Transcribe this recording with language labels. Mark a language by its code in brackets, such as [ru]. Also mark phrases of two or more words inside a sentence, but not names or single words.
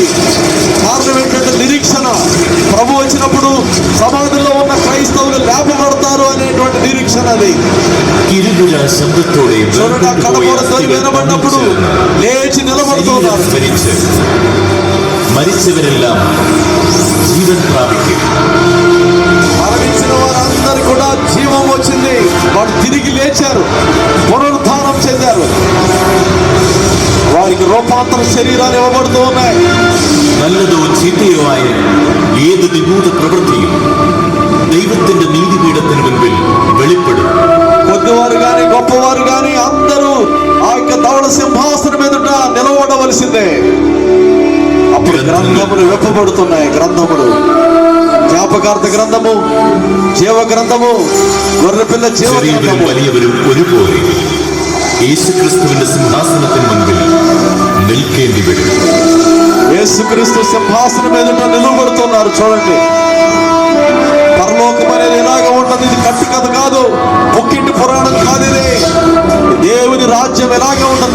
[te] కారణం ఏంటంటే నిరీక్షణ. ప్రభు వచ్చినప్పుడు సమాధిలో ఉన్న క్రైస్తవులు లేపబడతారు అనేటువంటి నిరీక్షణ అది. చూడండి, కడపూరధ్వని వినబడినప్పుడు లేచి నిలబడుతున్నారు. [ml] മരിച്ചവരെല്ലാം ജീവൻ പ്രാപിക്കും. [te] మరణించిన వారందరూ కూడా జీవం వచ్చింది. వారు తిరిగి లేచారు, పునరుద్ధానం చెందారు. వారికి రూపాంతర శరీరాలు ఇవ్వబడుతూ ఉన్నాయి. [ml] നല്ലതോ ചീത്തയോ ആയ ഏത് നിഗൂഢ പ്രവൃത്തിയും ദൈവത്തിന്റെ നീതിപീഠത്തിന് മുൻപിൽ വെളിപ്പെടും. [te] కొద్దివారు గాని గొప్పవారు గాని అందరూ ఆ యొక్క ధవళ సింహాసనం ఎదుట నిలబడవలసిందే. అప్పుడు గ్రంథములు విప్పబడుతున్నాయి. గ్రంథములు, జ్ఞాపకార్థ గ్రంథము, జీవ గ్రంథము, గొర్రెపిల్ల జీవ [ml] ചെറിയവരും [te] గ్రంథము. [ml] വലിയവരും ഒരുപോലെ യേശുക്രിസ്തുവിന്റെ സിംഹാസനത്തിന് മുൻപിൽ നിൽക്കേണ്ടി വരും. [te] యేసుక్రీస్తు సింహాసనం ఎదుట నిలబడుతున్నారు. చూడండి, పరలోకం అనేది ఇలాగ ఉన్నది. ఇది కట్టు కథ కాదు, పుక్కింటి పురాణం కాదు. ఇది దేవుని రాజ్యం ఎలాగ ఉన్నది.